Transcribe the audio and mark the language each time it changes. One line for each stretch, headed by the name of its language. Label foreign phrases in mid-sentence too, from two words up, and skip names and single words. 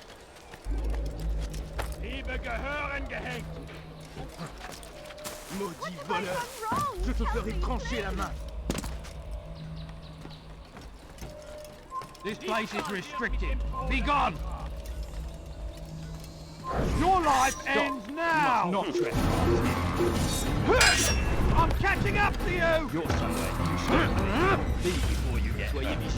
German: Liebe gehören gehängt.
French: Maudit voleur, je te ferai trancher la main.
English: This place is restricted. Be gone! Your life ends now! You must not trespass. I'm catching up to you! You're somewhere you should. Leave before you get hurt.